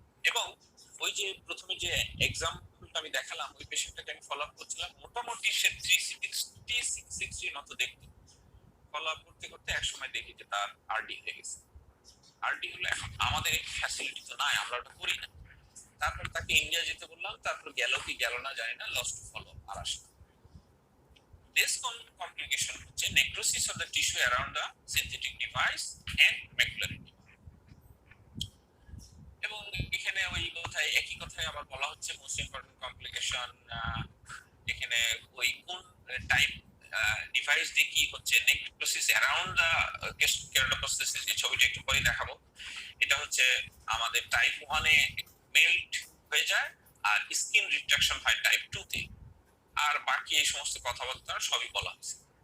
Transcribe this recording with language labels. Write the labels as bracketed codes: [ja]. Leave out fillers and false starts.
[bn] এবং ওই যে প্রথমে যে এক্সাম্পলটা আমি দেখালাম, ওই পেশেন্টটাকে আমি ফলো আপ করছিলাম, মোটামুটি সে 360 মতো দেখতো। ফলো আপ করতে করতে এক সময় দেখি যে তার আরডি হয়ে গেছে। আরডি হলো, এখন আমাদের ফ্যাসিলিটি তো নাই, আমরা ওটা করি না। তারপর তাকে ইন্ডিয়া যেতে বললাম, তারপর গেল কি গেল না জানি না, লস্ট টু ফলো আর আসে। [en] This complication [bn] হচ্ছে [en] necrosis of the tissue around the synthetic device and macular edema। [bn] এবং এখানে ওই কথায় একই কথায় আবার বলা হচ্ছে মোস্ট ইম্পর্টেন্ট কমপ্লিকেশন, এখানে ওই কোন টাইপ ডিভাইস দিয়ে কি হচ্ছে নেক্রোসিস অ্যারাউন্ড দা কেরাটোপ্রস্থেসিস, এই ছবিটা একটু পরে দেখাবো। এটা হচ্ছে আমাদের টাইপ 1 এ মেল্ট হয়ে যায় আর স্কিন রিট্রাকশন হয় টাইপ 2 তে, আর বাকি এই সমস্ত কথাবার্তা সবই বলা হয়েছে।